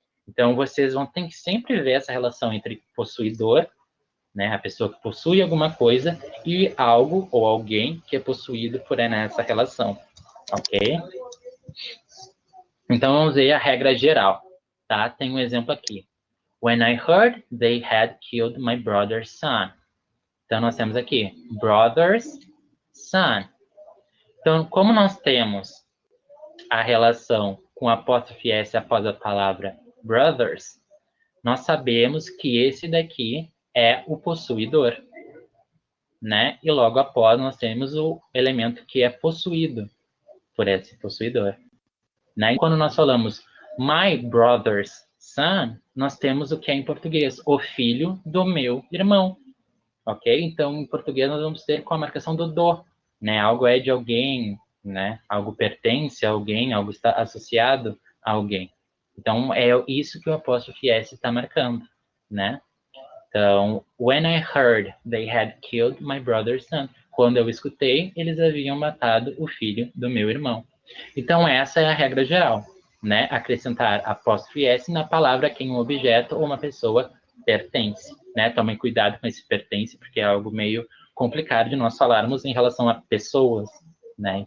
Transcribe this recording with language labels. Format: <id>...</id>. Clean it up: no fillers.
<pt>Então, vocês vão ter que sempre ver essa relação entre possuidor, né, a pessoa que possui alguma coisa, e algo ou alguém que é possuído por essa relação, ok? Então, vamos ver a regra geral, tá? Tem um exemplo aqui.</pt> <en>When I heard they had killed my brother's son.</en> <pt>Então, nós temos aqui, brother's son. Então, como nós temos a relação com a apóstrofe S após a palavra brothers, nós sabemos que esse daqui é o possuidor, né? E logo após nós temos o elemento que é possuído por esse possuidor, né? E quando nós falamos</pt> <en>my brother's son,</en> <pt>nós temos o que é em português, o filho do meu irmão, ok? Então, em português nós vamos ter com a marcação do do, né? Algo é de alguém, né? Algo pertence a alguém, algo está associado a alguém. Então, é isso que o apóstrofe S está marcando, né?</pt> <en>Então, when I heard they had killed my brother's son.</en> <pt>Quando eu escutei, eles haviam matado o filho do meu irmão. Então, essa é a regra geral, né? Acrescentar apóstrofe S na palavra a quem um objeto ou uma pessoa pertence, né? Tomem cuidado com esse pertence, porque é algo meio complicado de nós falarmos em relação a pessoas, né?</pt>